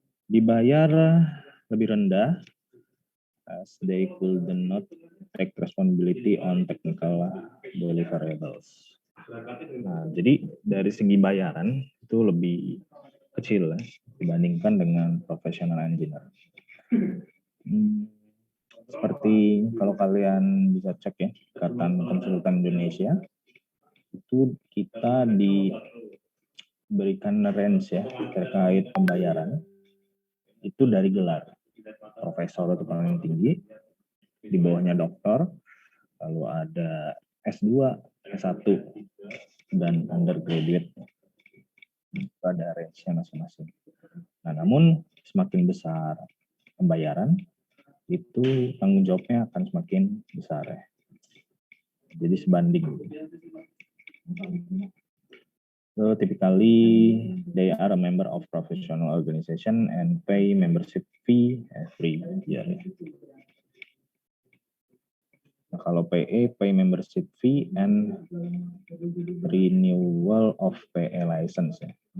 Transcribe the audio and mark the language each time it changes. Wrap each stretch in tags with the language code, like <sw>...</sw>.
<id>Dibayar lebih rendah</id> <en>as they could not take responsibility on technical deliverables.</en> <id>Nah, jadi dari segi bayaran itu lebih kecil ya, dibandingkan dengan professional engineer. Seperti kalau kalian bisa cek ya, Ikatan Konsultan Indonesia, itu kita diberikan range ya terkait pembayaran itu dari gelar. Profesor itu paling tinggi, di bawahnya doktor, lalu ada S2, S1, dan undergraduate. Itu ada range-nya masing-masing. Nah, namun semakin besar pembayaran, itu tanggung jawabnya akan semakin besar ya. Jadi sebanding.</id> <en>So typically they are a member of professional organization and pay membership fee every year.</en> <id>Nah, kalau</id> <en>PA pay membership fee and renewal of PA license ya.</en>